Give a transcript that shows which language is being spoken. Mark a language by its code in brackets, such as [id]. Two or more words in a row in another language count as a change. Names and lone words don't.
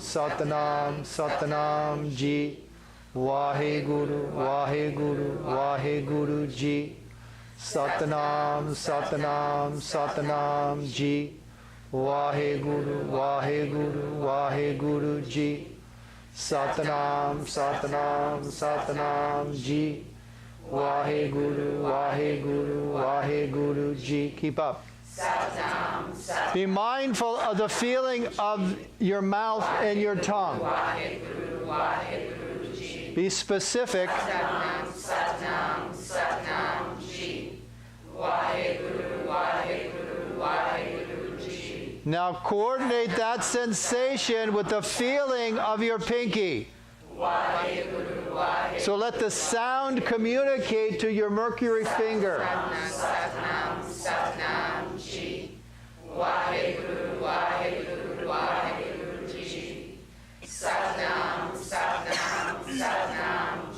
[en] Satnam, Satnam Ji, Vaheguru, Vaheguru, Vaheguru Ji, Satnam, Satnam, Satnam Ji, Vaheguru, Vaheguru, Vaheguru Ji, Satnam, Satnam, Satnam Ji, Vaheguru, Vaheguru, Vaheguru Ji. Keep up. Satnam, Satnam. Be mindful of the feeling of your mouth and your tongue. Vaheguru, Vaheguru Ji. Be specific. Satnam, Satnam, Satnam Ji. Vaheguru, Vaheguru, Vaheguru Ji. Now coordinate that sensation with the feeling of your pinky. Vaheguru, Vaheguru. So let the sound communicate to your mercury finger. Satnam, Satnam Ji. Vaheguru, Vaheguru, Vaheguru Ji. Satnam, Satnam, Satnam